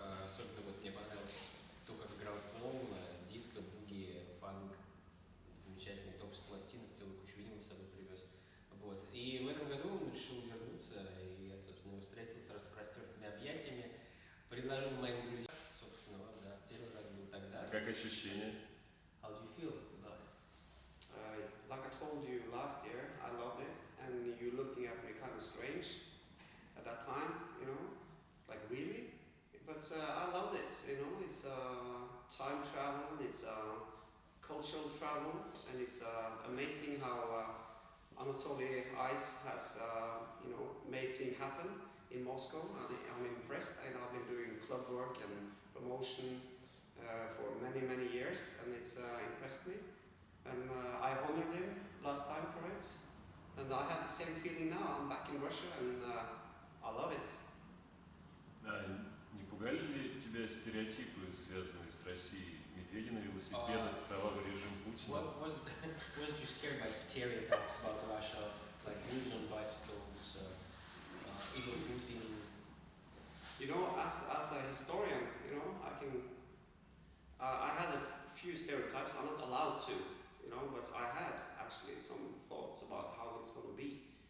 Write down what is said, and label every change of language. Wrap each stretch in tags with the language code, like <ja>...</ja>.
<ru>Особенно вот мне понравилось то, как играл Пол, диско, буги, фанк, замечательный топ с пластинок, целую кучу винил с собой привез. Вот. И в этом году он решил вернуться, и я, собственно, его встретил с распростертыми объятиями, предложил моим друзьям, собственно, вот, да, первый раз был тогда. Как ощущения?</ru> <en>How do you feel about it? Like I told you last year, I loved it, and you looking at me kind of strange at that time, you know, like really? But I loved it, you know, it's time travel, and it's cultural travel, and it's amazing how Anatoly Ice has, you know, made things happen in Moscow. I'm impressed, and I've been doing club work and promotion for many, many years, and it's impressed me. And I honored him last time for it, and I had the same feeling now. I'm back in Russia, and I love it.</en> <ru>Не пугали ли тебя стереотипы, связанные с Россией? Медведи на велосипедах, кровавый режим Путина?</ru> <en>Was you scared by stereotypes about Russia, like news on bicycles, evil Putin? You know, as a historian, you know, I had a few stereotypes. I'm not allowed to, you know, but I had actually some thoughts about how it's going to be.</en>